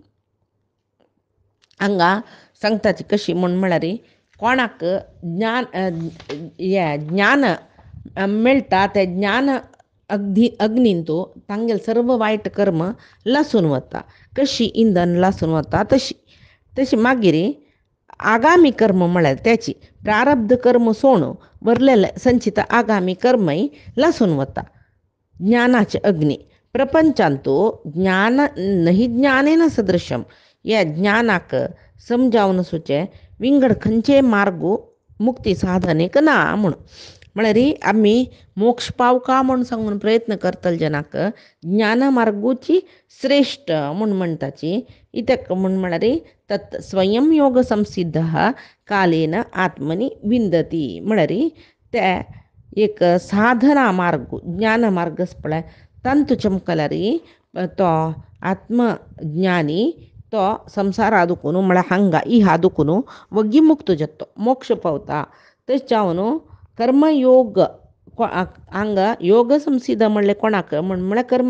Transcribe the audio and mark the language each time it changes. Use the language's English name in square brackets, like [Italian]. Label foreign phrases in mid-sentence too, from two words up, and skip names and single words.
[Konkani] हांगा सांगताची कशी म्हळ्यार कोणाक ज्ञान मेळटा ते ज्ञान अग्नींतू तांगेले सर्व वायट कर्म लासून वता कशी इंधन लासून वता तशी मागीर आगामी कर्म म्हळ्यार त्याची प्रारब्ध कर्म सोडून भरलेले संचित आगामी कर्मय लासून वता ज्ञानाचे अग्नी प्रपंचांतू ज्ञान नाही [Sanskrit] ज्ञानेन सदृशम [Konkani] या ज्ञानाक समजावन सुचे विंगड खंयचे मार्गू मुक्ती साधनेक ना म्हळ्यार आमी मोक्ष पावका म्हूण सांगून प्रयत्न करतले जनाक ज्ञान मार्गूची श्रेष्ठ म्हूण म्हणटाची कित्याक म्हळ्यार [Sanskrit] तत् स्वयं योग संसिद्ध कालेन आत्मनी विंदती [Konkani] म्हळ्यार ते एक साधना मार्ग ज्ञान मार्ग पळय तांतू चमकल्यार तो आत्मज्ञानी तो संसार आदुकून म्हळ्यार हांगा हादुकून वग्गी मुक्त जातो मोक्ष पावता तशें जावन कर्मयोग हांगा योग संसिद्ध म्हणलें कोणाक म्हळ्यार